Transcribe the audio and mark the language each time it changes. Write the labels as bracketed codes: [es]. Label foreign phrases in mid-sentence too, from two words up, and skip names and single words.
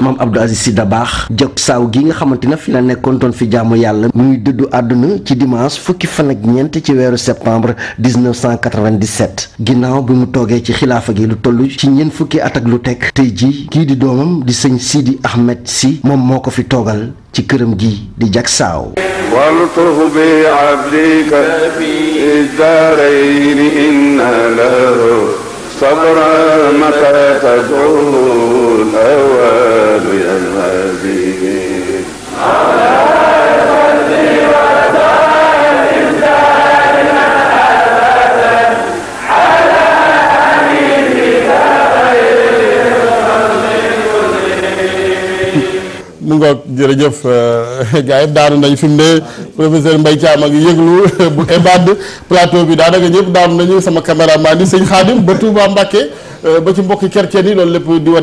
[wo] maam Abdou Aziz Sy Dabakh jog saaw gi nga xamante ne fi la nekkoon doon fi jaamu yàlla muy dëddu àdduna ci dimanche fukki fan ak ñeent ci weeru septembre 1997 ginnaaw bi mu toogee ci xilaafa gi lu toll ci ñeent fukki at ak lu teg tey ji kii di doomam di sëñ Sidi Ahmed Sy moom moo ko fi toogal ci këram gi di jag saaw [ar] والطف بعبدك في الدارين إن له صبرا متى تدعو الأوان يا الهادي [wo] mu ngoog jërëjëf gars yi daanu nañ fi mu ne professeur Mbaye Thiam a ngi yëglu bu EBAD plateau bi daanaka ñëpp daanu nañu sama caméraman di sëñ Xaadim ba Touba Mbacké ba ci mbokki chrétien yi loolu lépp di